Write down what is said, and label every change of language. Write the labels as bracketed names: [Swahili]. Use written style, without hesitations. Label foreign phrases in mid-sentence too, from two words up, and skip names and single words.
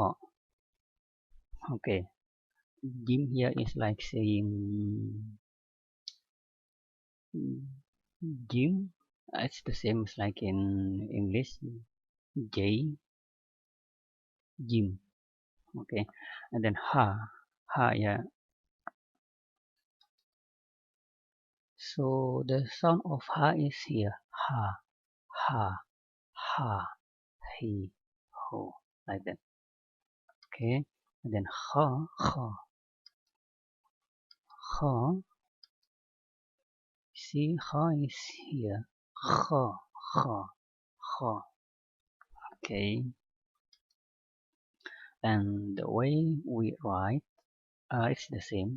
[English] Okay, jim here is like saying Jim, it's the same as like in English, J, Jim. Okay, and then ha, yeah. So the sound of ha is here, ha, ha, he, ho, like that. Okay, and then ha. See, ha is here, ha. Okay, and the way we write, it's the same.